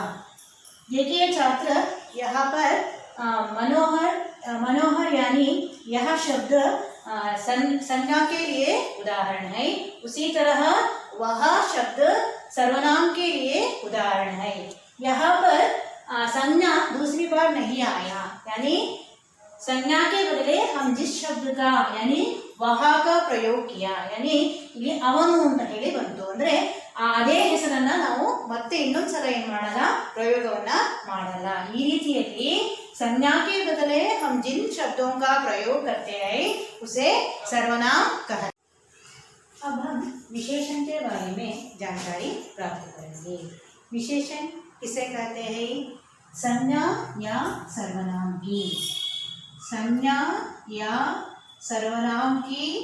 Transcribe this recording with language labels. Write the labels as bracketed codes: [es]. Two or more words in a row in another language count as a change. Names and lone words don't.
[hi] देखिए छात्र, यहाँ पर मनोहर, मनोहर यानी यह शब्द संज्ञा के लिए उदाहरण है। उसी तरह वह शब्द सर्वनाम के लिए उदाहरण है। यहाँ पर संज्ञा दूसरी बार नहीं आया, यानी संज्ञा के बदले हम जिस शब्द का यानी वह का प्रयोग किया, यानी [kn] ಇಲ್ಲಿ ಅವನು ಅಂತ ಹೇಳಿ ಬಂತು ಅಂದ್ರೆ ಅದೇ ಹೆಸರನ್ನ ನಾವು ಮತ್ತೆ ಇನ್ನೊಂದ್ಸಲ ಏನು ಮಾಡಲ್ಲ, ಪ್ರಯೋಗವನ್ನ ಮಾಡಲ್ಲ। ಈ ರೀತಿಯಲ್ಲಿ [hi] संज्ञा के बदले हम जिन शब्दों का प्रयोग करते हैं उसे सर्वनाम कहते हैं। अब हम विशेषण के बारे में जानकारी प्राप्त करेंगे। विशेषण किसे कहते हैं? संज्ञा या सर्वनाम की, संज्ञा या सर्वनाम की,